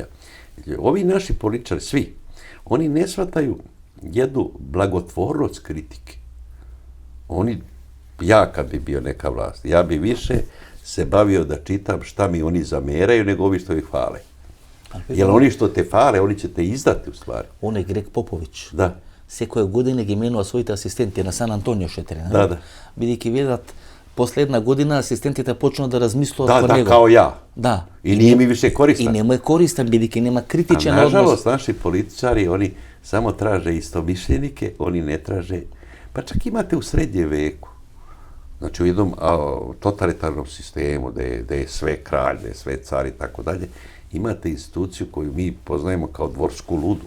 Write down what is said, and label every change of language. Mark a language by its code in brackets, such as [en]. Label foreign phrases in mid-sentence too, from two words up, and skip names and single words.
[sr] Ovi naši političari, svi, oni ne shvataju jednu blagotvornost kritike. Ja kad bi bio neka vlast, ja bi više se bavio da čitam šta mi oni zameraju nego ovi što ih hvale. Jer oni što te hvale, oni će te izdati u stvari. On je Greg Popović. Da. [mk] секоја година ги менува своите асистенти на Сан Антонио Шетери. Да. Бидејќи видат последна година асистентите почнуваат да размислуваат [sr] Da, [mk] по [sr] da, [mk] него. [sr] kao ja. [mk] Да. [sr] I nije mi više [mk] И [sr] koristan. [mk] нема е користен, бидејќи нема [sr] A [mk] критичен однос. [sr] nažalost, naši političari, oni samo traže istomišljenike, oni ne traže, pa čak imate u srednje veku, znači u jednom totalitarnom sistemu, da je sve kralj, da je sve car i tako dalje, imate instituciju koju mi poznajemo kao dvorsku ludu.